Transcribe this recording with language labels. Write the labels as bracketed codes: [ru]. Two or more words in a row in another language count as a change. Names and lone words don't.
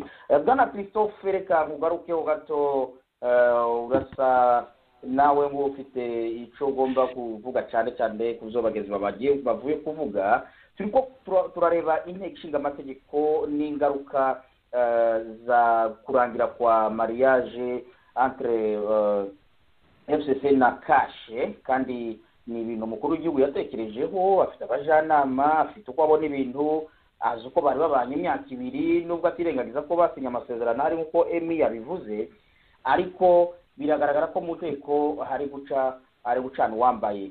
[rw] Bwana Christophe reka nkugarukeho gato urasa nawe ngo ufite icyo ugomba kuvuga cyane cyane ku zo bagenzi bavuye kuvuga. Turiko turareba inteko ishinga amategeko n'ingaruka za kurangira kwa [fr] mariage entre [rw] FCC na kashe kandi ni ibintu mukuru w'igihugu yatekerejeho, afite abajanama, afite uko abona ibintu, azi uko bari babanye imyaka 2 nubwo atirengagiza ko basinya amasezerano hari nkuko Emi yabivuze, ariko biragaragara ko mu nteko hari gucana uwambaye.